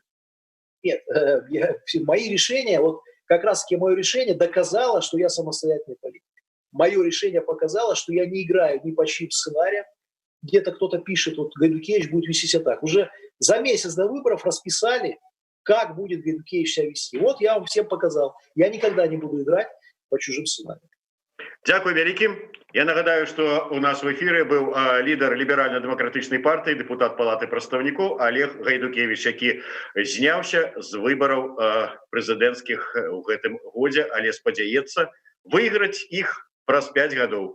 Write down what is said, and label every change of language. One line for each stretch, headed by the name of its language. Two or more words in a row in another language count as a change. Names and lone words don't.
Russian: Нет, мои решения, вот как раз-таки мое решение доказало, что я самостоятельный политик. Мое решение показало, что я не играю ни по чьим сценариям. Где-то кто-то пишет, вот Гайдукевич будет вести себя так. Уже за месяц до выборов расписали, как будет Гайдукевич себя вести. Вот я вам всем показал. Я никогда не буду играть по чужим сценариям.
Belarusian: Дякую вялікі. Я нагадаю, што у нас в эфіры быў лідар ліберальна-дэмакратычнай партыі, дэпутат палаты прадстаўнікоў Олег Гайдукевич, які зняўся з выбараў прэзідэнцкіх у гэтым годзе, але спадзяецца выйграць іх праз 5 гадоў.